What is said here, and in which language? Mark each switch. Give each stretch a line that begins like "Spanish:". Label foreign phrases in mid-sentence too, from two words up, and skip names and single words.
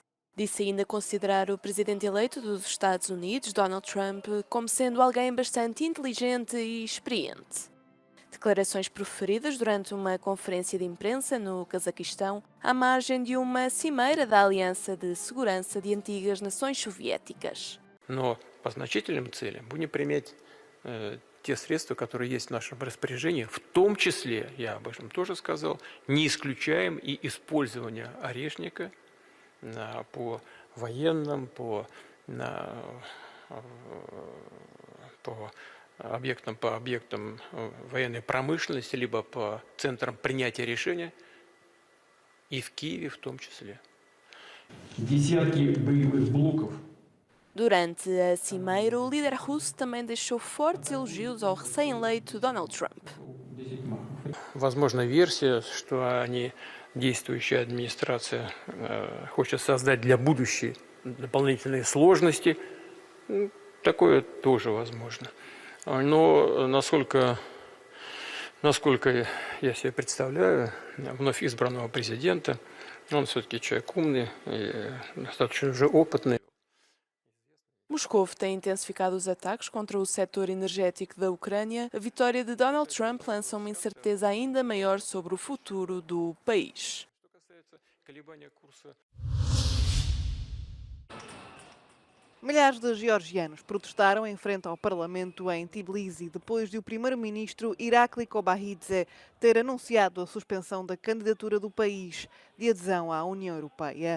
Portuguese: Disse ainda considerar o presidente eleito dos Estados Unidos, Donald Trump, como sendo alguém bastante inteligente e experiente. Declarações proferidas durante uma conferência de imprensa no Cazaquistão, à margem de uma cimeira da Aliança de Segurança de Antigas Nações Soviéticas.
Russian: Но по значительным целям будем применять те средства, которые есть в нашем распоряжении, в том числе, я об этом тоже сказал, не исключаем и использование орешника по военным, по объектам военной промышленности, либо по центрам принятия решения, и в Киеве в том числе. Десятки боевых блоков.
Portuguese: Durante a cimeira, o líder russo também deixou fortes elogios ao recém-eleito Donald Trump.
Russian: Возможна версия, что действующая администрация хочет создать для будущей дополнительные сложности. Такое тоже возможно. Но насколько я себе представляю, вновь избранного президента, он все-таки человек умный и достаточно уже опытный.
Portuguese: Moscou tem intensificado os ataques contra o setor energético da Ucrânia. A vitória de Donald Trump lança uma incerteza ainda maior sobre o futuro do país. Milhares de georgianos protestaram em frente ao Parlamento em Tbilisi depois de o primeiro-ministro Irakli Kobakidze ter anunciado a suspensão da candidatura do país de adesão à União Europeia.